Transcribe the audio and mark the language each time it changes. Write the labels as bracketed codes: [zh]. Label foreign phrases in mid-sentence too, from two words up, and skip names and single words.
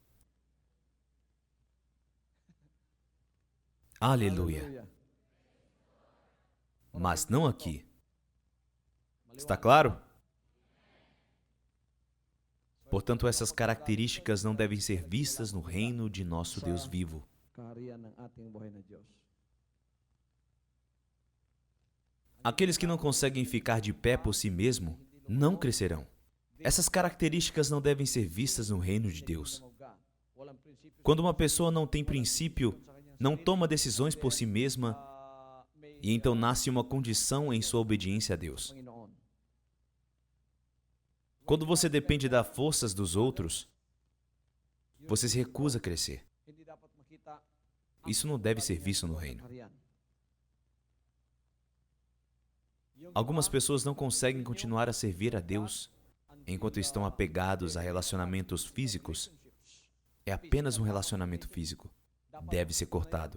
[pt] Aleluia. Mas não aqui. Está claro? Portanto, essas características não devem ser vistas no reino de nosso Deus vivo. [tl] kaharian ng ating buhay na Diyos. [pt] Aqueles que não conseguem ficar de pé por si mesmo não crescerão. Essas características não devem ser vistas no reino de Deus. [tl] Walang prinsipyo [pt] Quando uma pessoa não tem princípio, não toma decisões por si mesma, e então nasce uma condição em sua obediência a Deus. Panginoon. Quando você depende das forças dos outros, você se recusa a crescer. [tl] Hindi dapat makita [pt] Isso não deve ser visto no reino. kaharian. Algumas pessoas não conseguem continuar a servir a Deus enquanto estão apegados a relacionamentos físicos. É apenas um relacionamento físico. Deve ser cortado.